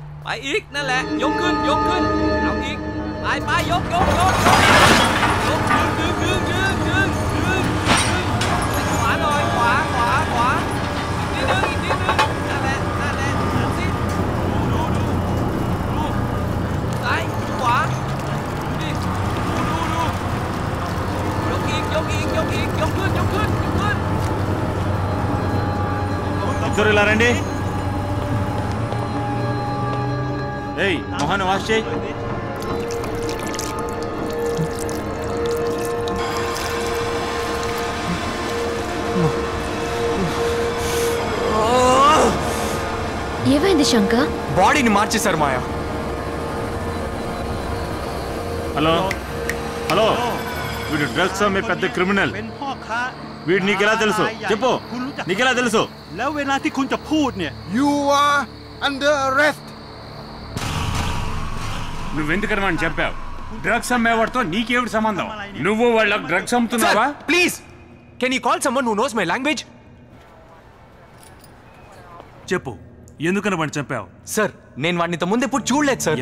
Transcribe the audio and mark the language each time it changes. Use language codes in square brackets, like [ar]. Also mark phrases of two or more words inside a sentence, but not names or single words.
[th] อีกนั่นแหละยกขึ้นเอาอีกไปยกดึงขวาหน่อยขวาอีกนิดนึงนั่นแหละดูสิดูซ้ายขวาดูยกอีกยกขึ้น [te] ఇద్దరు ఇలా రండి ఏయ్ మొహాన్ని వాష్ చేయి ఏమైంది శంకర్? బాడీని మార్చేశారు మాయా. హలో వీడు డ్రగ్స్ అమ్మే పెద్ద క్రిమినల్. వీడు నీకెలా తెలుసు చెప్పు, నీకెలా తెలుసు? [th] แล้วเวลาที่คุณจะพูดเนี่ย [en] You are under arrest. [te] నువ్వెందుకని వాడిని చెప్పావు? డ్రగ్స్ అమ్మేవాడితో నీకేమిటి సంబంధం? నువ్వు వాళ్ళకి డ్రగ్స్ అమ్ముతున్నావా? [en] Please can you call someone who knows my language? [te] చెప్పు, ఎందుకని వాడిని చంపావు? సార్ నేను వాడిని ఇంత ముందు ఎప్పుడు చూడలేదు సార్.